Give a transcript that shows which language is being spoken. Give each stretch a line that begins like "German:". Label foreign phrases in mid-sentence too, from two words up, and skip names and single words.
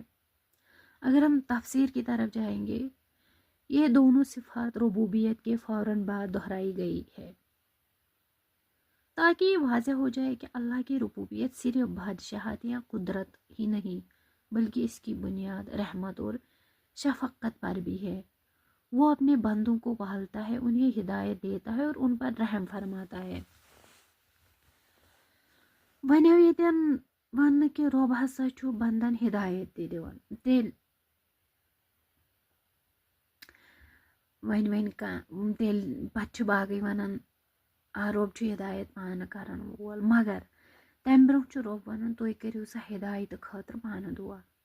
Hindi: अगर हम तफसीर की तरफ जाएंगे, ये दोनों सिफात रुबूबियत के फ़ौरन बाद दोहराई गई है, ताकि ये वाज़ेह हो जाए कि अल्लाह की रुबूबियत सिर्फ बादशाहत या कुदरत ही नहीं, बल्कि इसकी बुनियाद रहमत और शफ़क़त पर भी है। वो अपने बंदों को पालता है, उन्हें हिदायत देता है और उन पर रहम फरमाता है।
Kashmiri: वने यतन वन कि रब हसा छु बंदन हिदायत दे दिवान, तेल वन का तेल पछ बागई वनन रब छु हिदायत पान करन वोल, मगर तम ब्रोह छु रब वनन तुई करियो सा हिदायत खतर पान दुआ।